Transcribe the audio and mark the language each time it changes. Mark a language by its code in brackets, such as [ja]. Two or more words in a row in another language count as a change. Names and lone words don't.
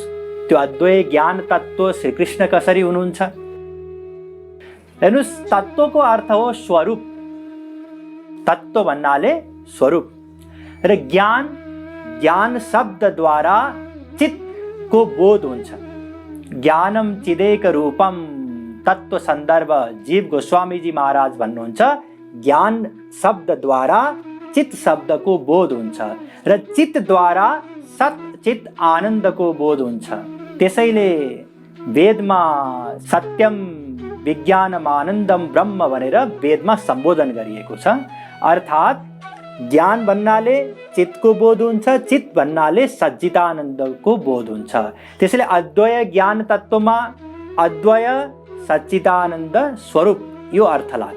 [ne] त्यो अद्वय ज्ञान तत्त्व श्रीकृष्ण कसरी हुनुहुन्छ? हेर्नुस्, तत्त्वको अर्थ हो स्वरूप। तत्त्व भन्नाले स्वरूप। र ज्ञान, ज्ञान शब्दद्वारा चित्तको बोध हुन्छ। [sa] ज्ञानम चिदेक रूपम [ne] तत्त्व सन्दर्भ जीव गोस्वामीजी महाराज भन्नुहुन्छ, ज्ञान शब्दद्वारा चित्त शब्दको बोध हुन्छ र चित्तद्वारा सत चित आनन्दको बोध हुन्छ। त्यसैले वेदमा [sa] सत्यम विज्ञानम आनन्दम ब्रह्म [ne] भनेर वेदमा सम्बोधन गरिएको छ। अर्थात् ज्ञान भन्नाले चित्तको बोध हुन्छ, चित्त भन्नाले सच्चिदानन्दको बोध हुन्छ। त्यसैले अद्वय ज्ञान तत्त्वमा अद्वय सच्चिदानन्द स्वरूप यो अर्थ लाग्छ।